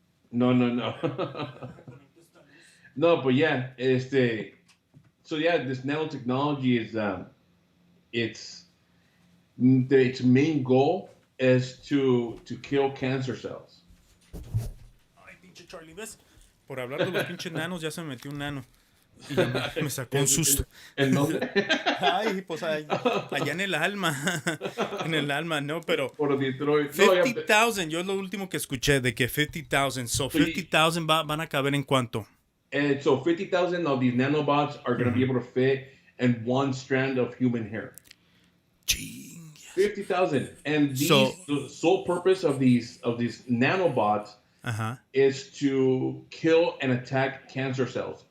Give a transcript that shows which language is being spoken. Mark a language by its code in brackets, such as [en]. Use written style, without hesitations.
[en] No, no, no. No, but yeah, so yeah, this nanotechnology is, its main goal is to kill cancer cells. [es] Ay, pinche Charlie, ¿ves? Por hablar de los pinches nanos, ya se me metió un nano. Y ya me sacó un susto. ¿En dónde? Ay, pues allá en el alma. En el alma, no, pero Por Detroit. No, 50,000, yo es lo último que escuché de que 50,000. So 50,000 van a caber en cuánto. [en] So 50,000 of these nanobots are going to be able to fit in one strand of human hair. Ching. 50,000. And So- the sole purpose of these nanobots Ajá. is to kill and attack cancer cells.